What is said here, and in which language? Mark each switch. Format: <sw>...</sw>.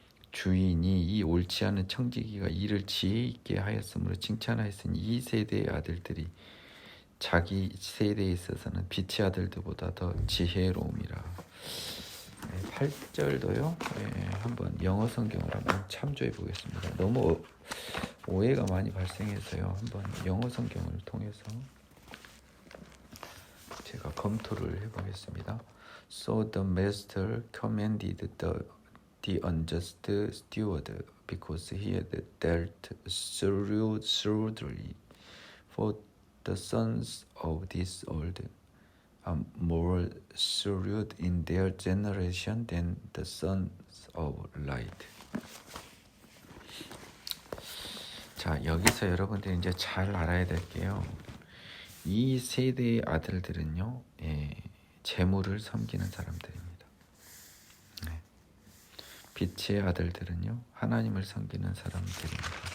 <ko>주인이 이 옳지 않은 청지기가 이를 지혜 있게 하였으므로 칭찬하였으니 이 세대의 아들들이 자기 세대에 있어서는 빛의 아들들보다 더 지혜로움이라. 8절도요. 한번 영어 성경을 한번 참조해 보겠습니다. 너무 오해가 많이 발생해서요. 한번 영어 성경을 통해서 제가 검토를 해보겠습니다.</ko> <en>So the master commanded the unjust steward because he had dealt shrewdly. For the sons of this world are more shrewd in their generation than the sons of light.</en> <ko>자, 여기서 여러분들이 이제 잘 알아야 될 게요. 이 세대의 아들들은요, 재물을 섬기는 사람들입니다. 빛의 아들들은요, 하나님을 섬기는 사람들입니다.</ko>